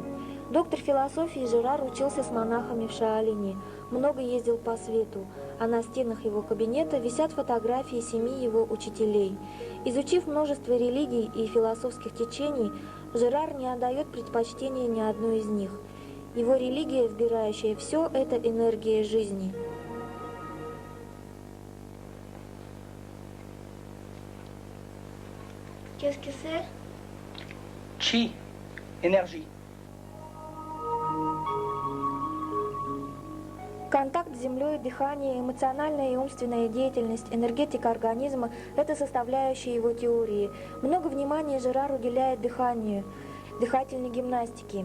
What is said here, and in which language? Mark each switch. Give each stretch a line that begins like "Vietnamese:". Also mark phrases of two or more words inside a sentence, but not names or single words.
Russian: Доктор философии Жерар учился с монахами в Шаолине, много ездил по свету, а на стенах его кабинета висят фотографии 7 его учителей. Изучив множество религий и философских течений, Жерар не отдает предпочтения ни одной из них. Его религия, вбирающая все, это энергия жизни.
French: Qu'est-ce que c'est? Chi, énergie.
Russian: Контакт с землей, дыхание, эмоциональная и умственная деятельность, энергетика организма – это составляющие его теории. Много внимания Жерар уделяет дыханию, дыхательной гимнастике.